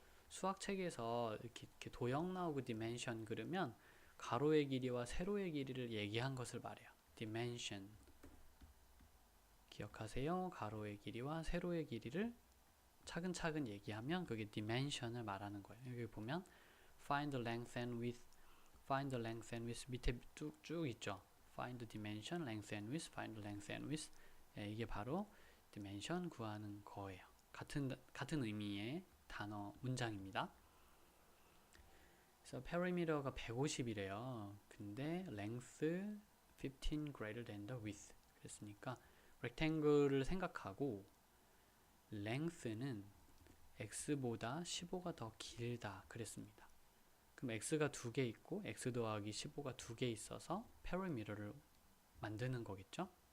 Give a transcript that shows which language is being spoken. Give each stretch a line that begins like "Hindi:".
Korean: 수학 책에서 이렇게 도형 나오고 dimension 그러면 가로의 길이와 세로의 길이를 얘기한 것을 말해요. dimension. 기억하세요. 가로의 길이와 세로의 길이를 차근차근 얘기하면 그게 dimension을 말하는 거예요. 여기 보면
English: find the length and width, find the length and width
Korean: 밑에 쭉 있죠.
English: find the dimension, length and width, find the length and width.
Korean: 예, 이게 바로 dimension 구하는 거예요. 같은 의미의 단어 문장입니다. 그래서 perimeter가 150이래요. 근데
English: length 15 greater than the width.
Korean: 그랬으니까 rectangle를 생각하고 length는 x보다 15가 더 길다 그랬습니다. 그럼 x가 2개 있고 x 더하기 15가 2개 있어서 perimeter를 만드는 거겠죠?